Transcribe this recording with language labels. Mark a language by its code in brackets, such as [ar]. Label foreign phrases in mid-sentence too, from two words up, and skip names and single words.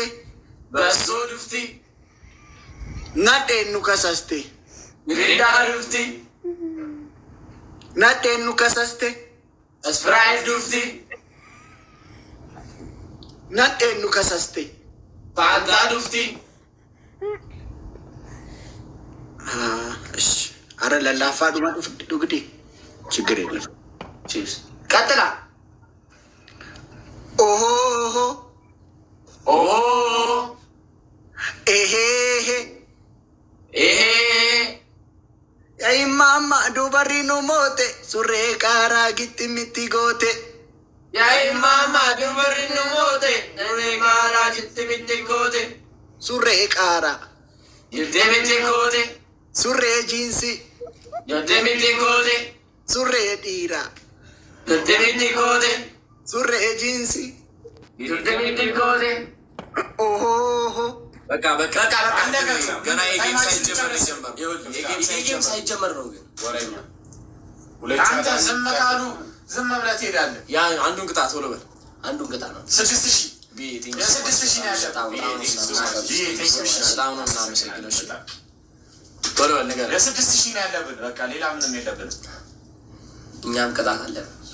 [om] bassoo dhufti nadheennu kasaste mirindaa dhufti nadheennu kasaste Sprite dhufti nadheennu kasaste Fanta dhufti [am] አረ ለላፋ ዱማ ዱግዲ ችግር የለም ቀጥላ ኦሆ ኤሄ [om] mote surre kara gitti mitti gote. Yaay mama dubarri nu moote surre kara gitti mitti gote. Surre kara gitti mitti gote. surre jinsi gitti mitti gote. surre dira gitti mitti gote. surre jinsi gitti mitti gote. oh [am] በቃ ገና የጌም ሳይጀመር ነው ግን ወሬኛ አንተ ዝም ካሉ ዝም ብለህ ትሄዳለህ። ያ አንዱን ቅጣት ቶሎ በል። አንዱን ቅጣት ነው 6000 ቤቲንግ 6000 ነው ያለው። በጣም ነው እናመሰግነው። እሺ ቶሎ በል ነገር 6000 ነው ያለብን። በቃ ሌላ ምንም የለብንም። እኛም ቅጣት አለን።